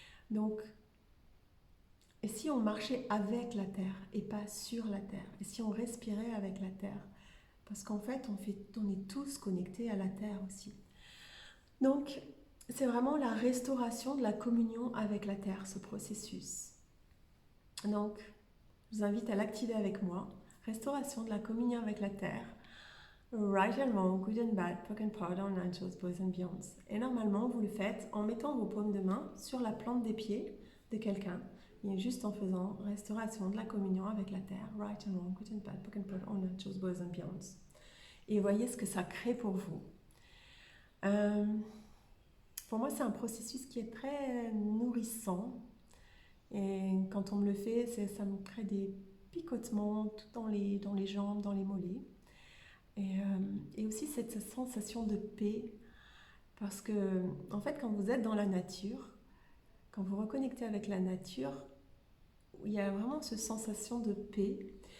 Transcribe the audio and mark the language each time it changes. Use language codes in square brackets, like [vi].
[fr] Donc, et si on marchait avec la Terre et pas sur la Terre, et si on respirait avec la Terre, parce qu'en fait, on est tous connectés à la Terre aussi. Donc, c'est vraiment la restauration de la communion avec la Terre, ce processus. Donc, je vous invite à l'activer avec moi. Restauration de la communion avec la Terre. [en] Right and wrong, good and bad, POC and POD, all nine shorts, boys and beyonds. [fr] Et normalement, vous le faites en mettant vos paumes de main sur la plante des pieds de quelqu'un. Et juste en faisant restauration de la communion avec la Terre. [en] Right and wrong, good and bad, POC and POD, all nine shorts, boys and beyonds. [fr] Et voyez ce que ça crée pour vous. Pour moi, c'est un processus qui est très nourrissant. Et quand on me le fait, ça me crée des picotements tout dans les jambes, dans les mollets. Et aussi cette sensation de paix. Parce que, en fait, quand vous êtes dans la nature, quand vous reconnectez avec la nature, il y a vraiment cette sensation de paix.